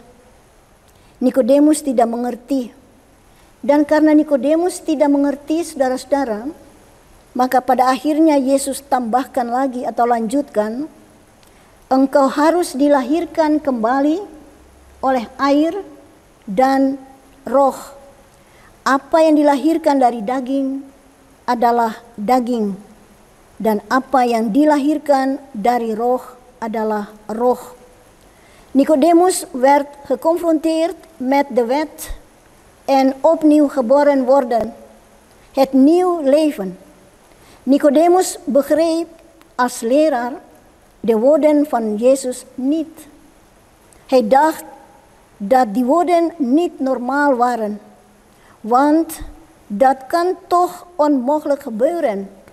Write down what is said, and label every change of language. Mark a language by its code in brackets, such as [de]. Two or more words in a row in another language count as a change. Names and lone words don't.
[id] Nikodemus tidak mengerti. Dan karena Nikodemus tidak mengerti, saudara-saudara, maka pada akhirnya Yesus tambahkan lagi atau lanjutkan, engkau harus dilahirkan kembali oleh air dan roh. Apa yang dilahirkan dari daging adalah daging, dan apa yang dilahirkan dari roh adalah roh. [nl] Nikodemus werd geconfronteerd met de wet en opnieuw geboren worden, het nieuw leven. Nikodemus begreep als leraar de woorden van Jezus niet. Hij dacht dat die woorden niet normaal waren, want dat kan toch onmogelijk gebeuren.